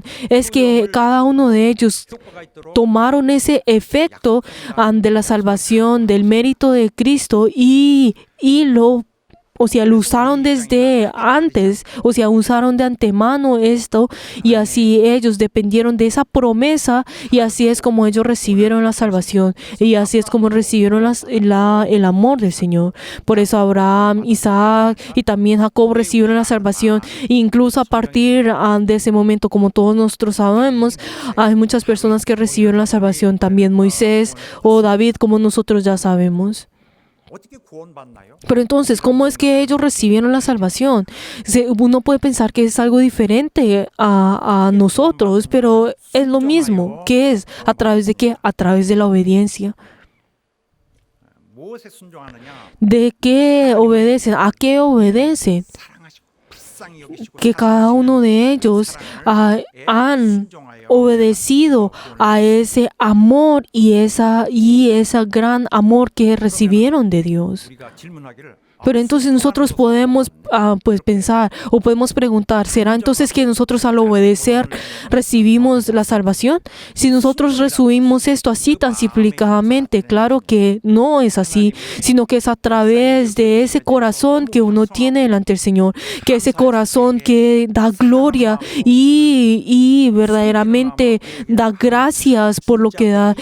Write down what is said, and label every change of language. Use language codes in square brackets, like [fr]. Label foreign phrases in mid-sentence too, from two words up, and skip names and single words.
[es] Es que cada uno de ellos tomaron ese efecto de la salvación, del mérito de Cristo y lo usaron desde antes, usaron de antemano esto, y así ellos dependieron de esa promesa, y así es como ellos recibieron la salvación, y así es como recibieron el amor del Señor. Por eso Abraham, Isaac y también Jacob recibieron la salvación. Incluso a partir de ese momento, como todos nosotros sabemos, hay muchas personas que recibieron la salvación, también Moisés o David, como nosotros ya sabemos. [ko] 어떻게 구원받나요? [es] Pero entonces, ¿cómo es que ellos recibieron la salvación? Uno puede pensar que es algo diferente a nosotros, pero es lo mismo. ¿Qué es? ¿A través de qué? A través de la obediencia. [ko] 무엇에 순종하느냐? [es] ¿De qué obedecen? ¿A qué obedecen? [ko] 사랑하시고 불쌍히 여기시고 [es] Que cada uno de ellos han obedecido a ese amor y ese gran amor que recibieron de Dios. [ko] 우리가 질문하기를 [es] Pero entonces nosotros podemos pues pensar o podemos preguntar, ¿será entonces que nosotros al obedecer recibimos la salvación? Si nosotros resumimos esto así tan simplicadamente, claro que no es así, sino que es a través de ese corazón que uno tiene delante del Señor, que ese corazón que da gloria y verdaderamente da gracias por lo que da.